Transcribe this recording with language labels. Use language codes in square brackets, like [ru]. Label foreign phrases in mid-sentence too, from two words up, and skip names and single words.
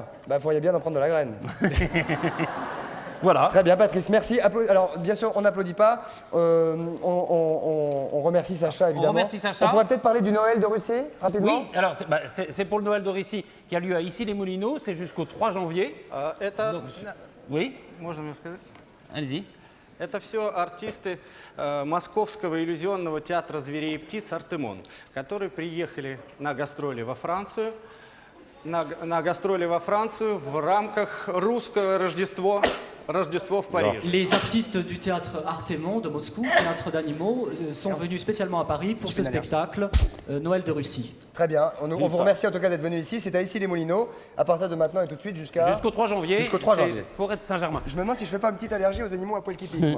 [fr] Bah, il faudrait bien en prendre de la graine. Voilà. Très bien, Patrice, merci. Alors, bien sûr, on n'applaudit pas. On remercie Sacha, évidemment. On remercie Sacha. On pourrait peut-être parler du Noël de Russie, rapidement. Oui, alors c'est pour le Noël de Russie qui a lieu à Issy-les-Moulineaux, c'est jusqu'au 3 janvier. [ru] Это, [fr] Oui, [ru] можно мне сказать? [fr] allez-y. [ru] Это все артисты Московского иллюзионного театра зверей и птиц «Артемон», которые приехали на гастроли во Францию, на гастроли во Францию в рамках русского Рождество в Париже. [fr] Les artistes du théâtre Artémon de Moscou, théâtre d'animaux, sont venus spécialement à Paris pour ce spectacle Noël de Russie. Très bien. On vous remercie en tout cas d'être venu ici. C'est à Issy-les-Moulineaux, à partir de maintenant et tout de suite jusqu'au 3 janvier. Jusqu'au 3 janvier. Forêt de Saint-Germain. Je me demande si je fais pas une petite allergie aux animaux à poil qui piquent, moi.